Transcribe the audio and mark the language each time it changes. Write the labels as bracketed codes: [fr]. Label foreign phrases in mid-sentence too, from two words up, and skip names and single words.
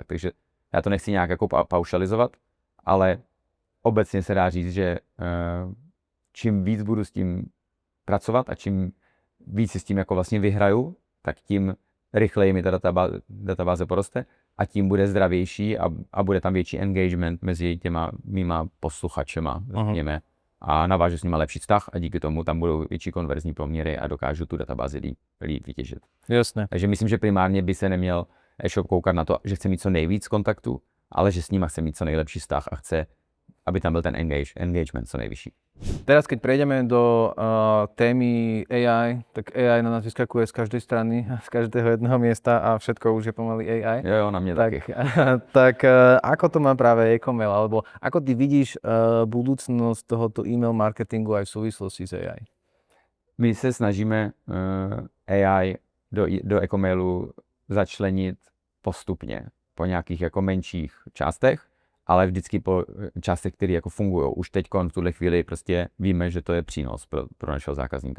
[cs] Takže já to nechci nějak jako paušalizovat, ale obecně se dá říct, že čím víc budu s tím pracovat a čím víc si s tím jako vlastně vyhraju, tak tím rychleji mi ta databáze poroste a tím bude zdravější a bude tam větší engagement mezi těma mýma posluchačema, řekněme, a navážu s nima lepší vztah a díky tomu tam budou větší konverzní poměry a dokážu tu databázi líp vytěžit. Jasné. Takže myslím, že primárně by se neměl e-shop koukat na to, že chce mít co nejvíc kontaktů, ale že s nima chce mít co nejlepší vztah a chce, aby tam byl ten engagement co nejvyšší. [sk] Teraz, keď prejdeme do témy AI, tak AI na nás vyskakuje z každej strany, z každého jedného miesta a všetko už je pomaly AI. [cs] Jo, na mě taky. [sk] Tak ako to má práve e-commerce, alebo ako ty vidíš budúcnosť tohoto e-mail marketingu aj v súvislosti s AI? [cs] My se snažíme AI do e-comailu začlenit postupně po nějakých jako menších částech, ale vždycky po částech, které jako fungují. Už teď v tuhle chvíli prostě víme, že to je přínos pro našeho zákazníka.